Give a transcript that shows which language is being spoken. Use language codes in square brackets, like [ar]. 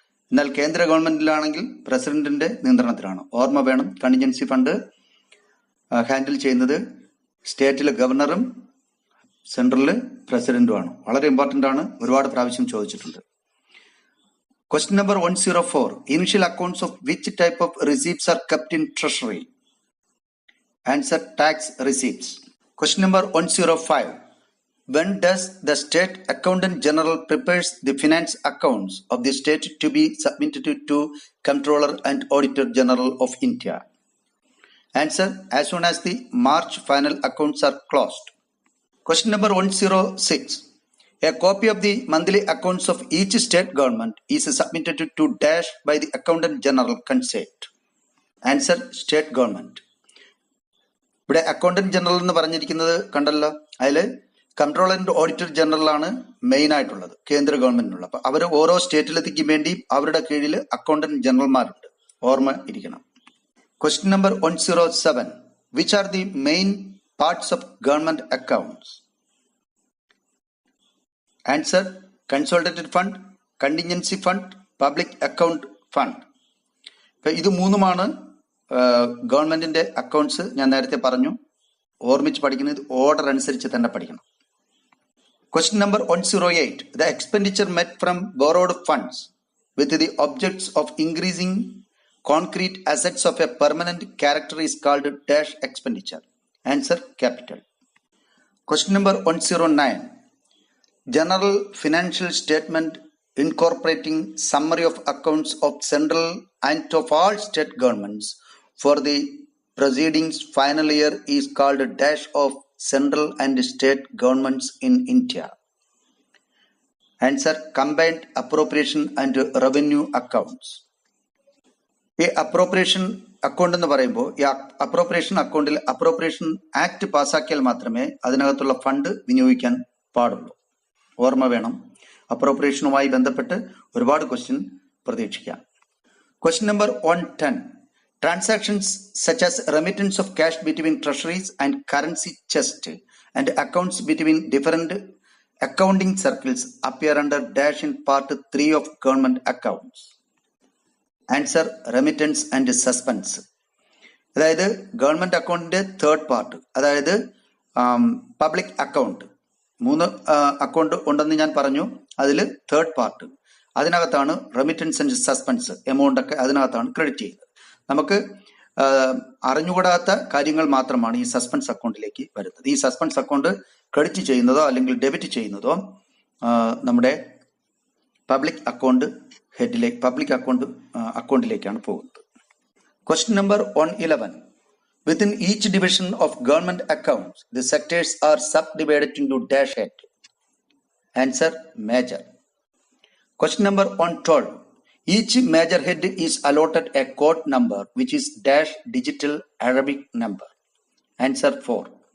[ml] എന്നാൽ കേന്ദ്ര ഗവൺമെന്റിലാണെങ്കിൽ പ്രസിഡന്റിന്റെ നിയന്ത്രണത്തിലാണ്. ഓർമ്മ വേണം, കണ്ടിൻജൻസി ഫണ്ട് ഹാൻഡിൽ ചെയ്യുന്നത് സ്റ്റേറ്റിലെ ഗവർണറും സെൻട്രലില് പ്രസിഡന്റുമാണ്. വളരെ ഇമ്പോർട്ടന്റ് ആണ്, ഒരുപാട് പ്രാവശ്യം ചോദിച്ചിട്ടുണ്ട്. [en] Question number 104. Initial accounts of which type of receipts are kept in treasury? Answer: tax receipts. Question number 105. When does the state accountant general prepares the finance accounts of the state to be submitted to Comptroller and Auditor General of India? Answer: as soon as the March final accounts are closed. Question number 106. A copy of the monthly accounts of each state government is submitted to dash by the Accountant General consent. Answer: state government. [ml] ഇവിടെ accountant general എന്ന് പറഞ്ഞിരിക്കുന്നത് കണ്ടല്ലോ, അതിൽ controller and auditor general ആണ് main ആയിട്ടുള്ളത്, കേന്ദ്ര ഗവൺമെന്റിനുള്ള. അപ്പൊ അവർ ഓരോ സ്റ്റേറ്റിലെത്തിക്കും വേണ്ടി അവരുടെ കീഴിൽ അക്കൗണ്ടന്റ് ജനറൽമാരുണ്ട്, ഓർമ്മ ഇരിക്കണം. [en] Question number 107. Which are the main parts of government accounts? Answer: consolidated fund, contingency fund, public account fund. [ml] ഇത് മൂന്നുമാണ് ഗവൺമെന്റിന്റെ അക്കൗണ്ട്സ്. ഞാൻ നേരത്തെ പറഞ്ഞു, ഓർമ്മിച്ച് പഠിക്കുന്നത് ഓർഡർ അനുസരിച്ച് തന്നെ പഠിക്കണം. [en] Question number 108. The expenditure met from borrowed funds with the objects of increasing concrete assets of a permanent character is called dash expenditure. Answer: capital. Question number 109. General financial statement incorporating summary of accounts of central and of all state governments for the proceedings final year is called dash of central and state governments in India. Answer: combined appropriation and revenue accounts. [ml] ഈ appropriation account എന്ന് പറയുമ്പോൾ ഈ appropriation അക്കൗണ്ടിൽ appropriation act പാസ്സാക്കിയാൽ മാത്രമേ അതിനകത്തുള്ള fund വിനിയോഗിക്കാൻ പാടുള്ളൂ. ഓർമ്മ വേണം. അപ്രോപ്രിയേഷനുമായി ബന്ധപ്പെട്ട് ഒരുപാട് ക്വസ്റ്റ്യൻ പ്രതീക്ഷിക്കാം. [en] Question number 110. Transactions such as remittance of cash between treasuries and currency chest and accounts between different accounting circles appear under dash in part 3 of government accounts. Answer: remittance and suspense. [ml] അതായത് government അക്കൗണ്ടിന്റെ third part, അതായത് public account. 3 account ഉണ്ടെന്ന് ഞാൻ പറഞ്ഞു. അതിൽ third part, അതിനകത്താണ് remittance and suspense amount ഒക്കെ അതിനകത്താണ് ക്രെഡിറ്റ് ചെയ്യുന്നത്. നമുക്ക് അറിഞ്ഞുകൂടാത്ത കാര്യങ്ങൾ മാത്രമാണ് ഈ സസ്പെൻസ് അക്കൗണ്ടിലേക്ക് വരുന്നത്. ഈ സസ്പെൻസ് അക്കൗണ്ട് ക്രെഡിറ്റ് ചെയ്യുന്നതോ അല്ലെങ്കിൽ ഡെബിറ്റ് ചെയ്യുന്നതോ നമ്മുടെ പബ്ലിക് അക്കൗണ്ട് ഹെഡിലേക്ക്, പബ്ലിക് അക്കൗണ്ടിലേക്കാണ് പോകുന്നത്. [en] Question number 111. Within each division of government accounts, the sectors are subdivided into dash head. Answer: major. Question number 112. Each major head is allotted a code number which is dash digital Arabic number. Answer: 4.